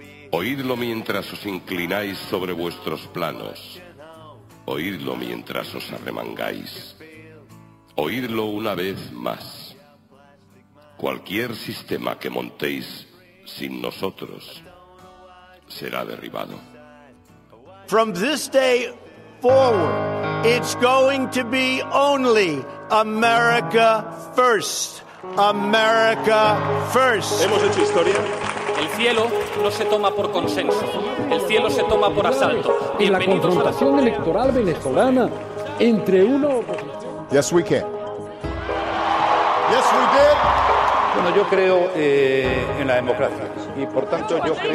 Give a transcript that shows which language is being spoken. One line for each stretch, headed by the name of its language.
Spanish: Oídlo mientras os inclináis sobre vuestros planos. Oídlo mientras os arremangáis. Oídlo una vez más. Cualquier sistema que montéis sin nosotros será derribado.
English: From this day forward, it's going to be only America first. America first.
Spanish: Hemos hecho historia. El cielo no se toma por consenso, el cielo se toma por asalto. En la confrontación electoral venezolana entre uno...
English: Yes, we can. Yes, we did.
Spanish: Bueno, yo creo en la democracia y por tanto yo creo...